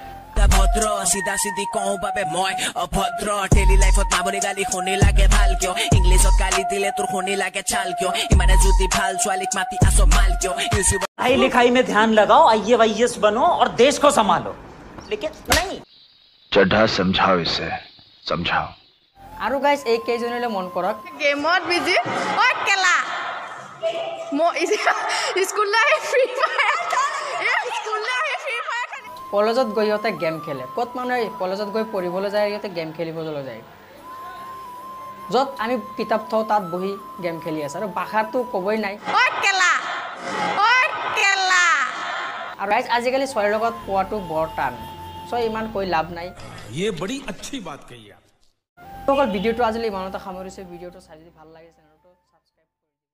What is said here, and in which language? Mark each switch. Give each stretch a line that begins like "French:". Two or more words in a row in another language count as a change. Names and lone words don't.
Assamese: ভদ্র সিধা সিধি কওঁ বাবে মই অভদ্র,
English: daily life
Assamese: মামনি গালি শুনি লাগে ভাল কিয়, ইংলিছত গালি দিলে তোৰ শুনি লাগে চাল কিয়, ইমানে যদি ভাল ছোৱালীক মাতি আছ মাল কিয়।
Hindi: पढ़ाई लिखाई में ध्यान लगाओ, IAS बनो और देश को संभालो, लेकिन नहीं। चड्ढा समझाओ इसे, समझाओ।
Assamese: আৰু গাইজ এই কেইজনীলৈ মন কৰক, গেমত বিজি ঐ কেলা স্কুল আহি ফ্ৰী ফায়াৰ কলেজত গৈ সিহঁতে গেম খেলে। ক'ত মানুহে কলেজত গৈ পঢ়িবলৈ যায়, সিহঁতে গেম খেলিবলৈ যায়। য'ত আমি কিতাপ থওঁ তাত বহি গেম খেলি আছে, আৰু ভাষাটো ক'বই নাই। আৰু গাইজ আজিকালি ছোৱালীৰ লগত পোৱাটো বৰ টান, চ' ইমান কৈ লাভ নাই।
Hindi: ये बड़ी अच्छी बात कही आप।
Assamese: অকল ভিডিওটো আজিলৈ ইমানতে সামৰিছে। ভিডিওটো চাই যদি ভাল লাগে চেনেলটো সাবস্ক্ৰাইব